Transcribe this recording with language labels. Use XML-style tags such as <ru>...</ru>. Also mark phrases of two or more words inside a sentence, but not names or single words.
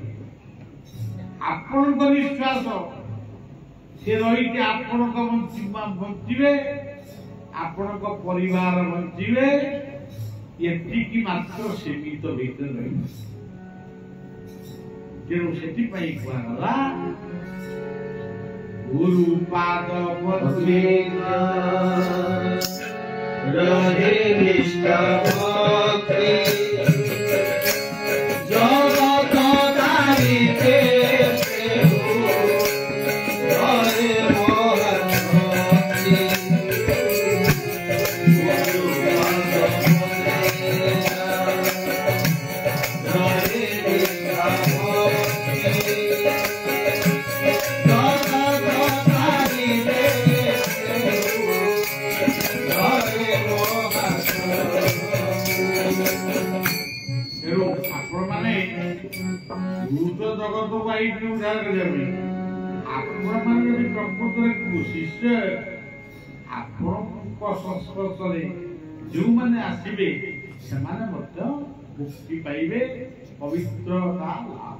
<or>ଆପଣଙ୍କ ନିଶ୍ୱାସ ସେ ରହିଛି ଆପଣଙ୍କ ବଞ୍ଚିବେ, ଆପଣଙ୍କ ପରିବାର ବଞ୍ଚିବେ, ଏତିକି ମାତ୍ର ସୀମିତ ଭିତରେ ରହିଛି। ତେଣୁ ସେଥିପାଇଁ କୁହାଗଲା ଗୁରୁ ପାଦ ପଦ୍ମେ ରହେ ନିଷ୍ଠା ଭକ୍ତି ଜଗତ ତାରିତେ ରହେ ମହତ୍ତି ଗୁରୁ ପାଦ ରହେ ନିଷ୍ଠା ଭକ୍ତି ଜଗତ ତାରିତେ ଆପଣ ମାନେ ଭୂତ ଜଗତକୁ ଆଇକି ଉଦ୍ଧାର କରିବା ପାଇଁ ଆପଣ ମାନେ ଯଦି ପ୍ରକୃତରେ ଶିଷ୍ୟ, ଆପଣଙ୍କ ସଂସ୍ପର୍ଶରେ ଯେଉଁମାନେ ଆସିବେ ସେମାନେ ମଧ୍ୟ ମୁକ୍ତି ପାଇବେ, ପବିତ୍ରତା ଲାଭ।</or>